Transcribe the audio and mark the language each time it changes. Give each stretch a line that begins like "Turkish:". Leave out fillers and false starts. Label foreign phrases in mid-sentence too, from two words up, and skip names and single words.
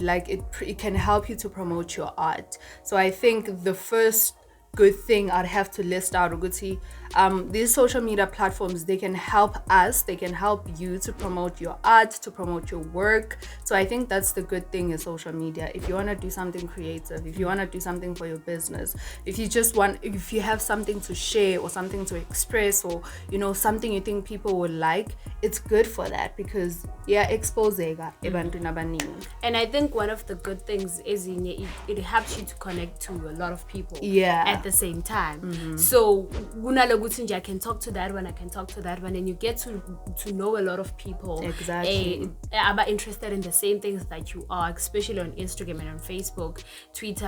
English: Like it can help you to promote your art. So I think the first good thing I'd have to list out, Uguti, these social media platforms, they can help us, they can help you to promote your art, to promote your work. So I think that's the good thing in social media. If you want to do something creative, if you want to do something for your business, if you have something to share or something to express, or something you think people will like, it's good for that, because
Zulu: exposega ebantwini abaningi.
English: And I think one of the good things is it helps you to connect to a lot of people at the same time. So I can talk to that one, I can talk to that one, and you get to know a lot of people are interested in the same things that you are, especially on Instagram and on Facebook, Twitter.